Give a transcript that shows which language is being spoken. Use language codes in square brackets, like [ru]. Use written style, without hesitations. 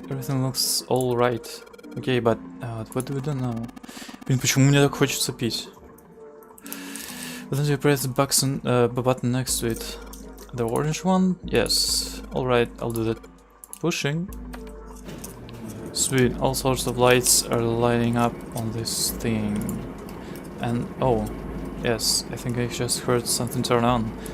[en] Everything looks all right. Okay, but what do we do now? [ru] Блин, почему мне так хочется пить? [en] But then you press the button next to it. The orange one? Yes. Alright, I'll do that. Pushing. Sweet, all sorts of lights are lighting up on this thing. And oh, yes, I think I just heard something turn on.